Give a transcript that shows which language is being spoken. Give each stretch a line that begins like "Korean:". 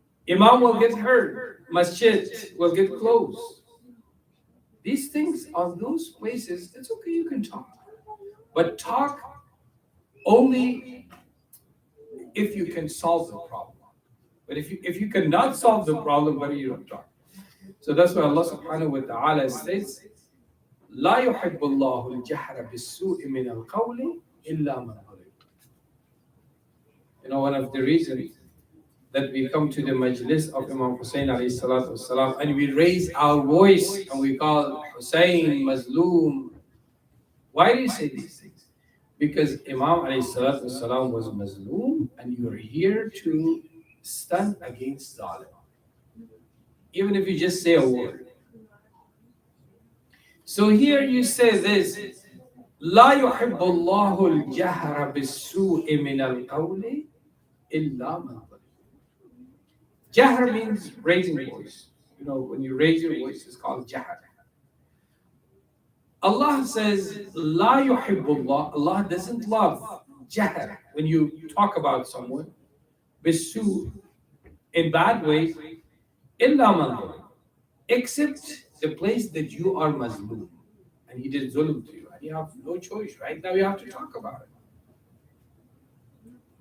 English: Imam will get hurt. Masjid will get closed. These things are those places, it's okay, you can talk. But talk only if you can solve the problem. But if you cannot solve the problem, why do you don't talk? So that's why Allah subhanahu wa ta'ala says,
Arabic: لا يحب الله الجهر بالسوء من القول إلا من ظلم.
English: One of the reasons that we come to the majlis of Imam Hussein alayhi salatu wasalam and we raise our voice and we call Hussein Mazloom. Why do you say these things? Because Imam alayhi salatu wasalam was Mazloom and you are here to stand against Zalim. Even if you just say a word. So here you say this,
Arabic: لا يحب الله الجهر بالسوء من القول إلا من ظلم.
English: Jahr means raising voice. When you raise your voice, it's called jahr. Allah says,
Arabic: لا يحب الله.
English: Allah doesn't love jahr. When you talk about someone, بالسوء, in bad ways,
Arabic: إلا من ظلم.
English: Except the place that you are mazloom and he did zulm to you and you have no choice. Right now you have to talk about it.